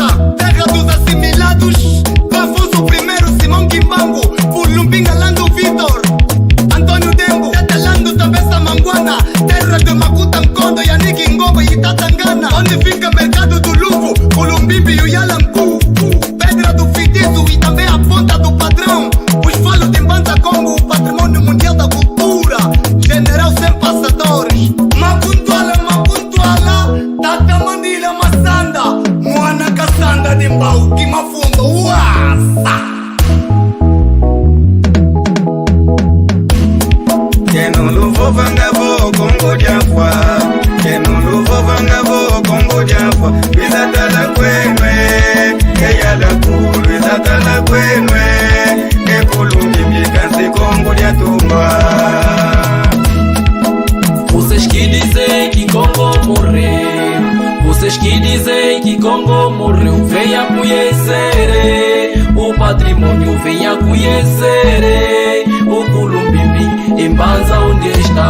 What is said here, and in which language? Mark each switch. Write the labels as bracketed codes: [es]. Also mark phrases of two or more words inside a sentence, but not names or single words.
[pt] Terra dos assimilados, Afonso I, Simão Kimbangu, Fulumbinga Lando Vitor, Antônio Dembo, Tetelando Tabessa Manguana. Terra de Makuta Nkondo, Yaniki Ngobo e Tatangana. Onde fica mercado do Luvo, Culumbimbi e o Yalangu. Pedra do Fitiço e também a ponta do padrão. Os falos de Banda Congo, o patrimônio mundial da cultura. General sem passadores, Makuntuala, Tata Mandila Massanda, Mwana Kassanda de Mbau, Kimafundo, Uasa. Quem não louvou vanga vou Congo de Afá, quem não louvou vanga vou Congo de Afá, [kg] bizatala kwenwe eyala kulu, bizatala kwenwe ekulungi mikansi [pt] Congo de Atumba. Vocês que dizem que Congo morreu, vocês que dizem que Congo morreu, venha conhecer o patrimônio, venha conhecer o Culumbimbi em Banza onde está.